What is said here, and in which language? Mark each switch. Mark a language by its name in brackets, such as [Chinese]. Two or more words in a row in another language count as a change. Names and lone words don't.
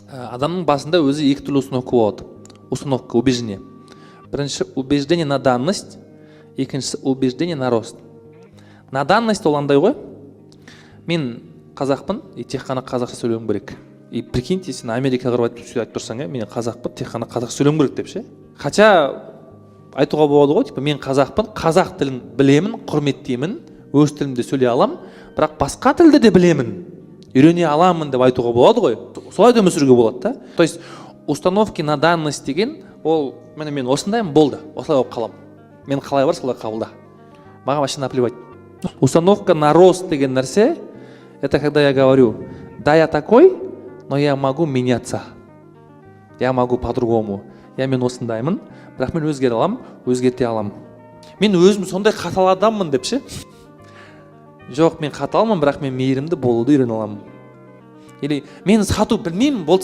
[Kazakh] Адамның басында өзі екі түрлі установка болады. [Russian] Установка, убеждение. Бірінші убеждение на данность, екіншісі убеждение на рост. На данность [Kazakh] ол андай ғой. Мен қазақпын, и тек қана қазақша сөйлеуім керек. [Russian] И прикиньте, [Kazakh] сен Америкаға барып айтып тұрсаң, мен қазақпын, тек қана қазақша сөйлеуім керек деп ше. Хотя айтуға болады ғой, типа мен қазақпын, қазақ тілін білемін, құрметтеймін, өз тілімде сөйлей аламын, бірақ басқа тілді де білемін, үйрене аламын деп айтуға болады ғой. Солай да өмір сүруге болады да. [Russian] То есть установки на данность [Kazakh] деген ол мен осындаймын, болды, осылай болып қаламын. Мен қалай бар, солай қабылда. [Russian] Маған вообще наплевать. Установка на рост [Kazakh] деген нәрсе, [Russian] это когда я говорю, да, я такой, но я могу меняться. Я могу по-другому. [Kazakh] Мен осындаймын, бірақ мен өзгере аламын, өзгерте аламын. Мен өзім сондай қатал адаммын деп ше. Жоқ, мен қаталмын, бірақ мен мейірімді болуды үйрене аламын. Или мен сату білмеймін, болды